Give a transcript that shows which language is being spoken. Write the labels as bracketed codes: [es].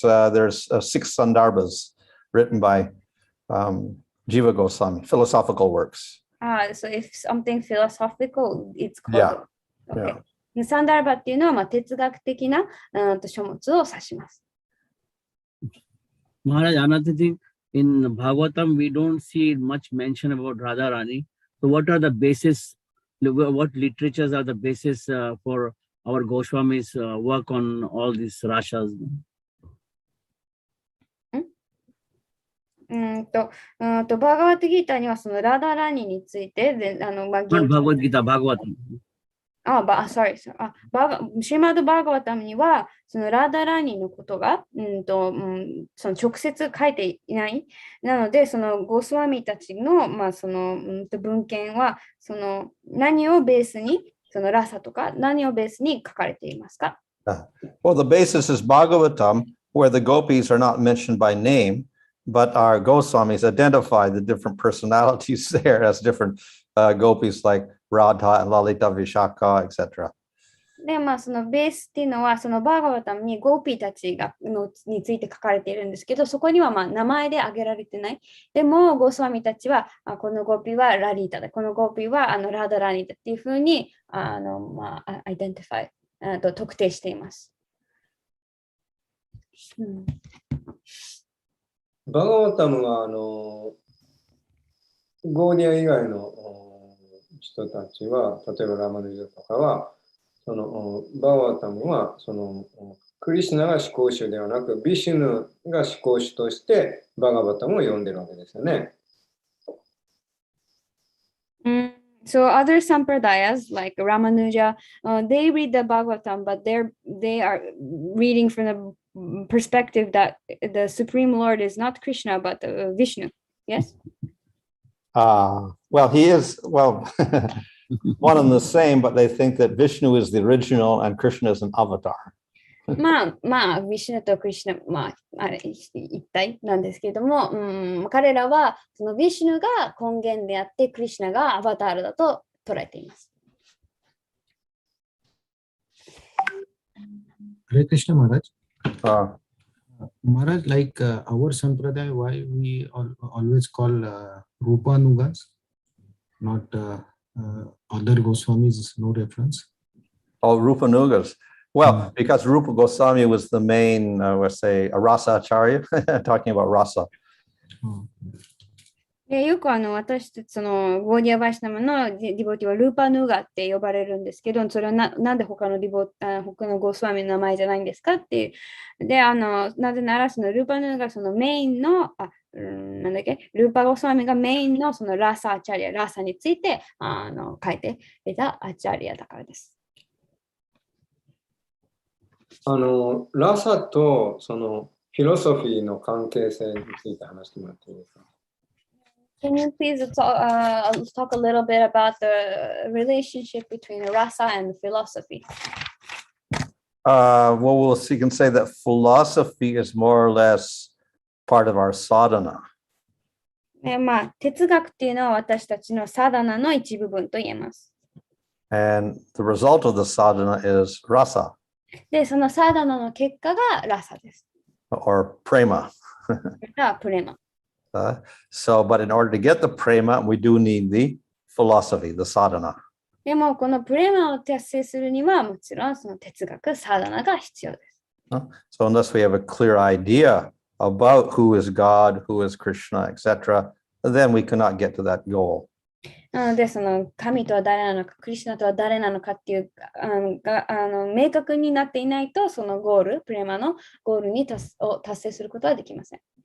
[en] There's 6 Sandarbhas written by Jiva Goswami, philosophical works. So if something philosophical, it's called. Yeah. Okay. [ja] サンダルバっていうのは哲学的な書物を指します。 [en] Maharaj, another thing, in Bhagavatam, we don't see much mention about Radharani. So what are the basis, what literatures are the basis for our Goswamis work on all these Rashas? [ja] バーガワットギーターにはそのラダラーニについてで [en] Not Bhagavad Gita, Bhagavatam. sorry. [ja] シーマード・バーガワタムには、そのラーダラーニのことが、その直接書いていない。なので、そのゴスワミたちの、その文献は、その何をベースに、そのラサとか何をベースに書かれていますか？ [en] Well, the basis is Bhagavatam, where the gopis are not mentioned by name, but our Goswamis identify the different personalities there as different gopis like Radha, Lalita, Vishaka, etc. [ja] で、そのベースっていうのは、そのバーガワタムにゴーピーたちについて書かれているんですけど、そこには名前で挙げられてない。でも、ゴースワミたちは、このゴーピーはラリータだ、このゴーピーはラーダラーニだっていうふうに、アイデンティファイ、特定しています。バガワタムはゴーディア以外の人たちは、例えばラマヌジャとかは、そのバガワタムはそのクリシュナが思考主ではなく、ビシュヌが思考主としてバガワタムを読んでるわけですよね。 [en] So other sampradayas like Ramanuja, they read the Bhagavatam, but they are reading from the perspective that the Supreme Lord is not Krishna but Vishnu. Yes. Well, he is one and the same, but they think that Vishnu is the original and Krishna is an avatar. [ja] ビシュヌとクリシュナ、一体なんですけれども、彼らはそのビシュヌが根源であって、クリシュナがアバタールだと捉えています。 [en] Hare Krishna Maharaj. Maharaj, like our sampradaya, why we always call Rupanugas, not other Goswamis, no reference. Oh, Rupanugas. Well, because Rupa Goswami was the main, let's say, a Rasa Acharya, talking about Rasa. [ja] でよく私たちそのゴーディア・バイシナムのディボティはルーパヌーガって呼ばれるんですけど、それはなんで他のゴスワミの名前じゃないんですかっていう。で、なぜならそのルーパヌーガそのメインの、ルーパゴスワミがメインのそのラサ・アチャリア、ラサについて書いていたアチャリアだからです。ラサとそのフィロソフィーの関係性について話してもらっていいですか？ [en] Can you please talk a little bit about the relationship between rasa and philosophy? Well, you can say that philosophy is more or less part of our sadhana. [ja] 哲学っていうのは私たちのサダナの一部分と言えます。 [en] And the result of the sadhana is rasa. [ja] で、そのサダナの結果がラサです。 [en] Or prema. [ja] プレマ。 [en] So, but in order to get the prema, we do need the philosophy, the sadhana. [ja] でも、このプレマを達成するには、もちろんその哲学、サダナが必要です。 [en] So unless we have a clear idea about who is God, who is Krishna, etc., then we cannot get to that goal. [ja] なので、その神とは誰なのか、クリシュナとは誰なのかっていう明確になっていないと、そのゴール、プレマのゴールを達成することはできません。